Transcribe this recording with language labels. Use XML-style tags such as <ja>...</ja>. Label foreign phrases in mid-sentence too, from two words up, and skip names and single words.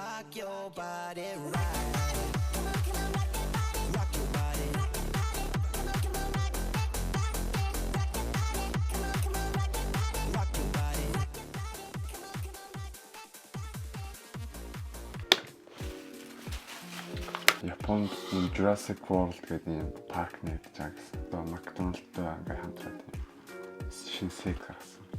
<en>rock your body right. Rock your body. Rock your body.</en> <mn>Японд Jurassic World гэдэг юм парк нэгдэж байгаа гэсэн. Одоо McDonald's-тай ингээ хамтраад шинэ сет гаргасан.</mn>